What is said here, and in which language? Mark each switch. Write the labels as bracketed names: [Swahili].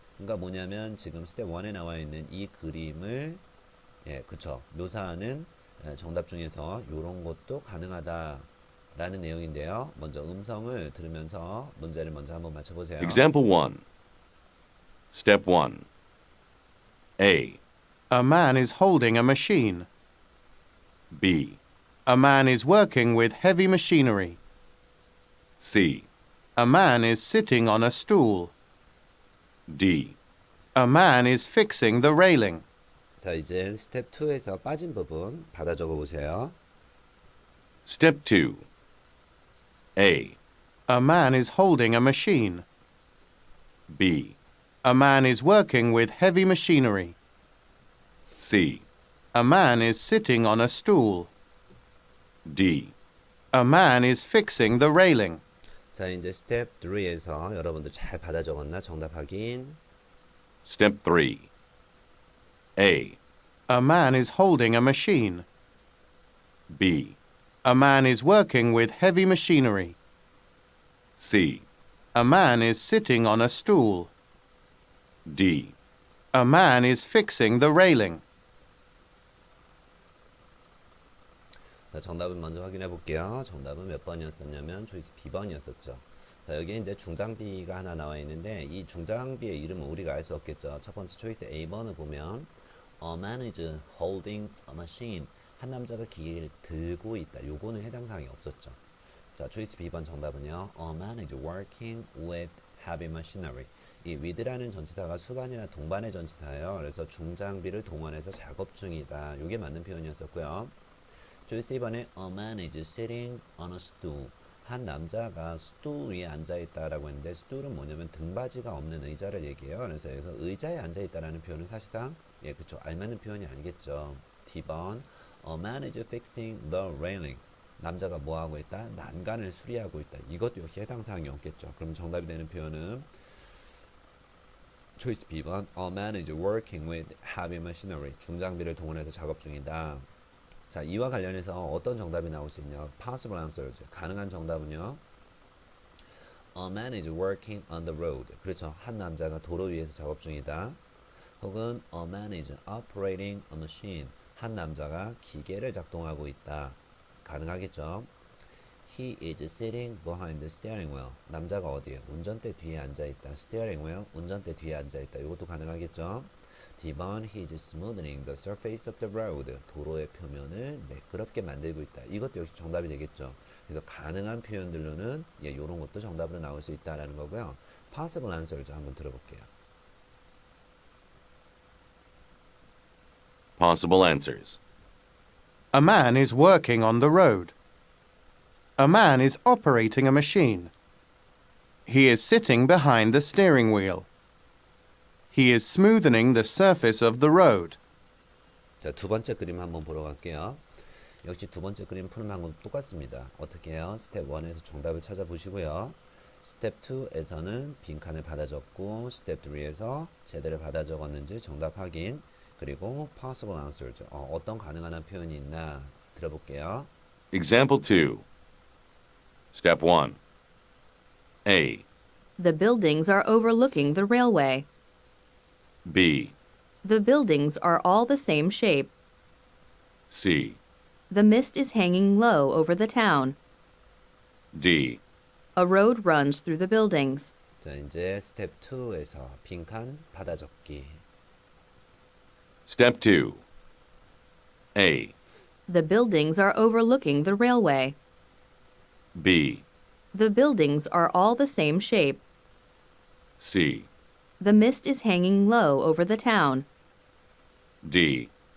[Korean] 그러니까 뭐냐면 지금 스텝 1에 나와 있는 이 그림을 묘사하는 정답 중에서 이런 것도 가능하다라는 내용인데요. 먼저 음성을 들으면서 문제를 먼저 한번 맞춰보세요. [English] Example 1. Step 1. A. A man is holding a machine. B. A man is working with heavy machinery. C. A man is sitting on a stool. D. A man is fixing the railing. [Korean] 자, 이제 스텝 2에서 빠진 부분 받아 적어 보세요. [English] Step 2. A. A man is holding a machine. B. A man is working with heavy machinery. C. A man is sitting on a stool. D. A man is fixing the railing. [Korean] 자, 이제 스텝 3에서 여러분들 잘 받아 적었나 정답 확인. [English] Step 3. A. A man is holding a machine. B. A man is working with heavy machinery. C. A man is sitting on a stool. D. A man is fixing the railing. [Korean] 자, 정답은 먼저 확인해 볼게요. 정답은 몇 번이었었냐면 초이스 B번이었었죠. 자, 여기 이제 중장비가 하나 나와 있는데 이 중장비의 이름은 우리가 알 수 없겠죠. [English] 첫 번째 초이스 A번을 보면 A man is holding a machine. [Korean] 한 남자가 기계를 들고 있다. 요거는 해당 사항이 없었죠. 자, 초이스 B번 정답은요. [English] A man is working with heavy machinery. [Korean] 이 with라는 전치사가 수반이나 동반의 전치사예요. 그래서 중장비를 동원해서 작업 중이다. 요게 맞는 표현이었었고요. [English] 초이스 2번에 A man is sitting on a stool. [Korean] 한 남자가 스툴 위에 앉아있다라고 했는데 스툴은 뭐냐면 등받이가 없는 의자를 얘기해요. 그래서 여기서 의자에 앉아있다라는 표현은 사실상 그쵸 알맞는 표현이 아니겠죠. D번 A man is fixing the railing. 남자가 뭐 하고 있다? 난간을 수리하고 있다. 이것도 역시 해당 사항이 없겠죠. [English] 그럼 정답이 되는 표현은 초이스 B번 A man is working with heavy machinery. [Korean] 중장비를 동원해서 작업 중이다. 자, 이와 관련해서 어떤 정답이 나올 수 있냐? Possible answers. 가능한 정답은요. [English] A man is working on the road. [Korean] 그렇죠. 한 남자가 도로 위에서 작업 중이다. [English] 혹은 A man is operating a machine. [Korean] 한 남자가 기계를 작동하고 있다. 가능하겠죠. [English] He is sitting behind the steering wheel. [Korean] 남자가 어디에? 운전대 뒤에 앉아있다. steering wheel, 운전대 뒤에 앉아있다. 이것도 가능하겠죠. [English] D번, he is smoothing the surface of the road. [Korean] 도로의 표면을 매끄럽게 만들고 있다. 이것도 역시 정답이 되겠죠. 그래서 가능한 표현들로는 이런 것도 정답으로 나올 수 있다라는 거고요. Possible answers 한번 들어볼게요. [English] Possible answers. A man is working on the road. A man is operating a machine. He is sitting behind the steering wheel. He is smoothing the surface of the road. [Korean] 자, 두 번째 그림 한번 보러 갈게요. 역시 두 번째 그림 푸는 방법 똑같습니다. 어떻게 해요? 스텝 1에서 정답을 찾아보시고요. 스텝 2에서는 빈칸을 받아 적고 스텝 3에서 제대로 받아 적었는지 정답 확인, 그리고 possible answers, 어떤 가능한 표현이 있나 들어볼게요. [English] Example 2. Step 1. A. The buildings are overlooking the railway. B. The buildings are all the same shape. C. The mist is hanging low over the town. D. A road runs through the buildings. [Korean] 자, 이제 스텝 2에서 빈칸 받아 적기. [English] Step 2. A. The buildings are overlooking the railway. B. The buildings are all the same shape. C. The mist is hanging low over the town. D.